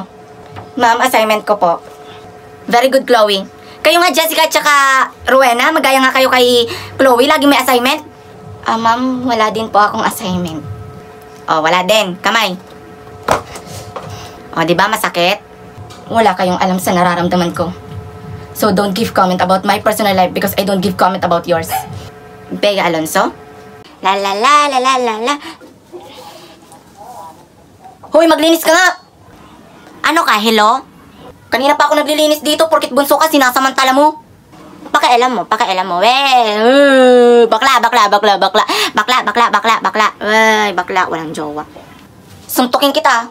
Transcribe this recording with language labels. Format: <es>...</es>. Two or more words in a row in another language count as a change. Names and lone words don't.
<tl>Ma'am, assignment ko po.</tl> <en>Very good,</en> <tl>Chloe. Kayo nga, Jessica at saka Rowena, magaya nga kayo kay Chloe. Lagi may assignment. Ma'am, wala din po akong assignment. Wala din. Kamay. Diba masakit? Wala kayong alam sa nararamdaman ko.</tl> <en>So, don't give comment about my personal life because I don't give comment about yours. Bea Alonso? La la la la la la la.</en> <tl>Hoy, maglinis ka nga! Ano ka, hello? Kanina pa ako naglilinis dito porkit bunso ka, sinasamantala mo. Pakialam mo. Bakla. Ay, bakla, walang jowa. Suntukin kita.</tl>